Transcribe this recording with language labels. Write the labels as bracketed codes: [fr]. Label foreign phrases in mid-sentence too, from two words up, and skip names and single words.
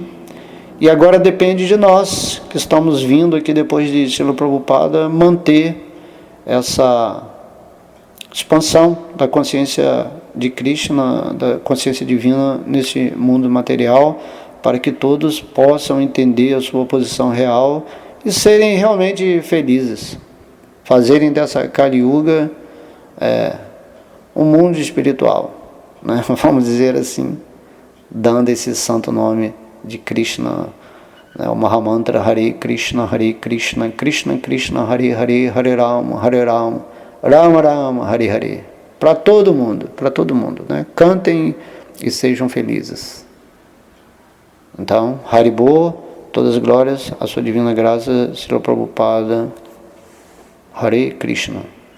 [pt] E agora depende de nós, que estamos vindo aqui depois de Srila Prabhupada, manter essa expansão da consciência de Krishna, da consciência divina nesse mundo material, para que todos possam entender a sua posição real e serem realmente felizes, fazerem dessa Kali Yuga um mundo espiritual, vamos dizer assim, dando esse santo nome de Krishna, o Mahamantra Hare Krishna, Krishna Krishna, Hare Hare, Hare Rama, Rama Rama, Hare Hare, para todo mundo, cantem e sejam felizes. Então, Haribô, todas as glórias, a sua divina graça, Srila Prabhupada, Hare Krishna.